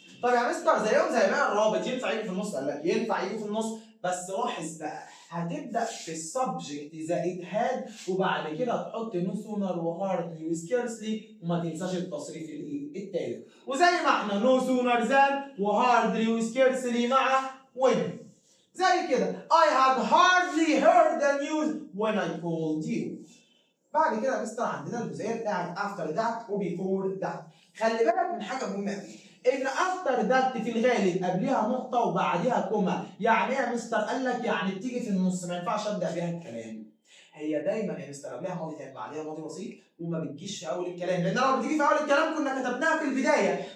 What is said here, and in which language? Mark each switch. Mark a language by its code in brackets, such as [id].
[ar] طب يا مستر زيهم زي بقى الرابط ينفع يجي في النص؟ قال لك ينفع يجي في النص، بس لاحظ بقى هتبدا في السبجكت زائد هاد وبعد كده تحط نو سونر وهاردلي وسكيرسلي وما تنساش التصريف الايه؟ الثالث. وزي ما احنا نو سونر زان وهاردلي وسكيرسلي مع وين. [en] زي كده I had hardly heard the news when I called you. [ar] بعد كده يا مستر عندنا الجزئيه بتاعت after that و before that. خلي بالك من حاجه مهمه قوي، ان after that في الغالب قبلها نقطه وبعدها كوما. يعني ايه يا مستر؟ قال لك يعني بتيجي في النص، ما ينفعش ابدا بيها الكلام. هي دايما يا مستر قبلها ماضي تام بعدها ماضي بسيط وما بتجيش في اول الكلام، لان لو بتيجي في اول الكلام كنا كتبناها في البدايه.